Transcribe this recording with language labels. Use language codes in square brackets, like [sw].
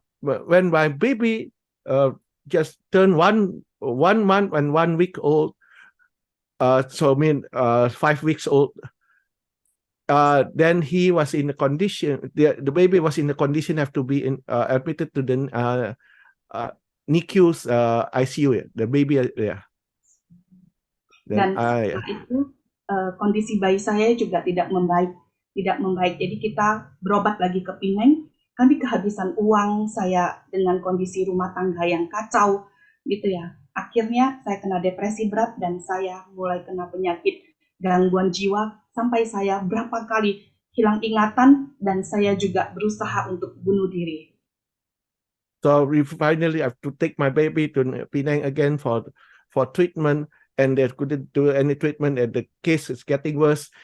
[en] when my baby just turned one month and 1 week old, so I mean 5 weeks old, then he was in a condition. The baby was in a condition have to be admitted to the NICU's ICU. The baby, yeah. [id] Dan setelah itu kondisi bayi saya juga tidak membaik. Jadi kita berobat lagi ke Penang. Kami kehabisan uang, saya dengan kondisi rumah tangga yang kacau, gitu ya. Akhirnya saya kena depresi berat dan saya mulai kena penyakit gangguan jiwa sampai saya berapa kali hilang ingatan dan saya juga berusaha untuk bunuh diri. [en] So we finally have to take my baby to Penang again for treatment, and they couldn't do any treatment, and the case is getting worse.